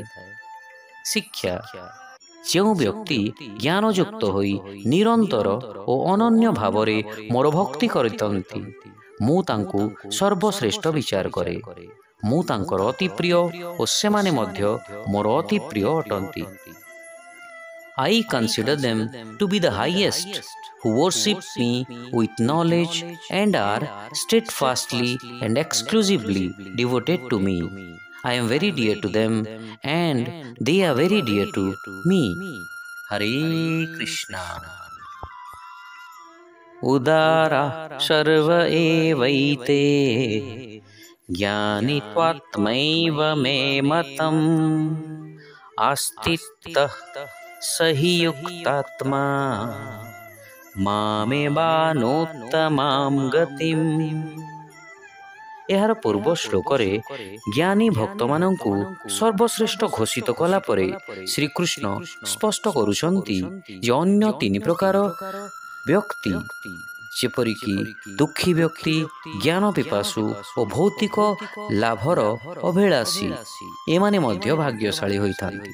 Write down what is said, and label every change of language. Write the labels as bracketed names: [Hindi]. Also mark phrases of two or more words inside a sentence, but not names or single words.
[Odia] ଶିକ୍ଷା: ଯେଉଁ ବ୍ୟକ୍ତି ଜ୍ଞାନଯୁକ୍ତ ହୋଇ ନିରନ୍ତର ଓ ଅନନ୍ୟ ଭାବରେ ମୋର ଭକ୍ତି କରିଥାନ୍ତି, ମୁଁ ତାଙ୍କୁ ସର୍ବଶ୍ରେଷ୍ଠ ବିଚାର କରେ। ମୁଁ ତାଙ୍କର ଅତି ପ୍ରିୟ ଓ ସେମାନେ ମଧ୍ୟ ମୋର ଅତି ପ୍ରିୟ ଅଟନ୍ତି। [English] I consider them to be the highest who worship me with knowledge and are steadfastly and exclusively devoted to me. I am very dear to them and they are very dear to me. Hare Krishna. [Sanskrit] उदारा सर्व एवैते ज्ञानित्वात्मैव मे मतम् आस्तित्तः सहि युक्तात्मा मामेवानोत्तमां गतिम्। [Odia] ଏହାର ପୂର୍ବ ଶ୍ଲୋକରେ ଜ୍ଞାନୀ ଭକ୍ତମାନଙ୍କୁ ସର୍ବଶ୍ରେଷ୍ଠ ଘୋଷିତ କଲା ପରେ ଶ୍ରୀକୃଷ୍ଣ ସ୍ପଷ୍ଟ କରୁଛନ୍ତି ଯେ ଅନ୍ୟ ତିନି ପ୍ରକାର ବ୍ୟକ୍ତି, ଯେପରିକି ଦୁଃଖୀ ବ୍ୟକ୍ତି, ଜ୍ଞାନ ପିପାସୁ ଓ ଭୌତିକ ଲାଭର ଅଭିଳାଷୀ, ଏମାନେ ମଧ୍ୟ ଭାଗ୍ୟଶାଳୀ ହୋଇଥାନ୍ତି।